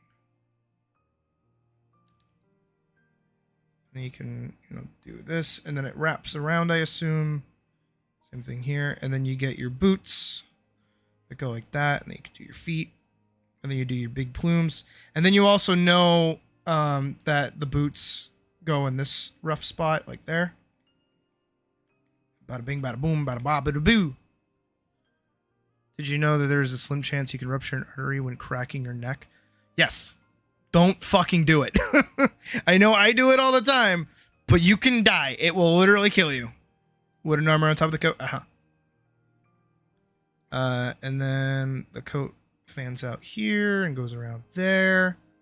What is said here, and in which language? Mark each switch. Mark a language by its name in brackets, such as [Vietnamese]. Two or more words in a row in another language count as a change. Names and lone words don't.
[English] And then you can, do this, and then it wraps around, I assume. Same thing here. And then you get your boots that go like that, and then you can do your feet. And then you do your big plumes. And then you also know that the boots go in this rough spot, like there. Bada bing, bada boom, bada ba, bada boo. Did you know that there's a slim chance you can rupture an artery when cracking your neck? Yes. Don't fucking do it. I know I do it all the time, but you can die. It will literally kill you. Wooden armor on top of the coat. And then the coat fans out here and goes around there.